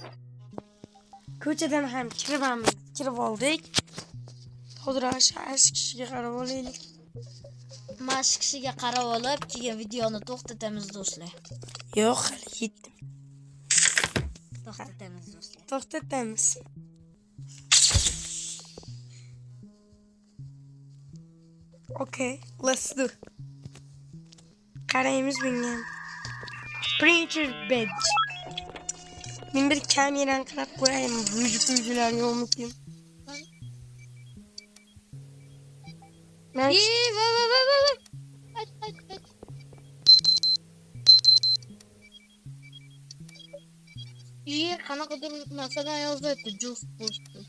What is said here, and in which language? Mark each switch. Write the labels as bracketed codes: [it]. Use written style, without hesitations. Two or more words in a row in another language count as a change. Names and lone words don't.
[uz] Ko'chadan ham kirib oldik. Hozir ash kishiga qarab olaylik. Mash kishiga qarab olib, keyin videoni to'xtatamiz do'stlar. Yo'q, hali yetdim. To'xtatamiz do'stlar. To'xtatamiz. [en] Okay, let's do. [uz] Qaraymiz bunga. [en] Printer badge. [uz] Men bir kamerani qarab qo'yayim. Rujular yo'qmikin? Qanaqadir masalan yozyapti, [en] juice boost.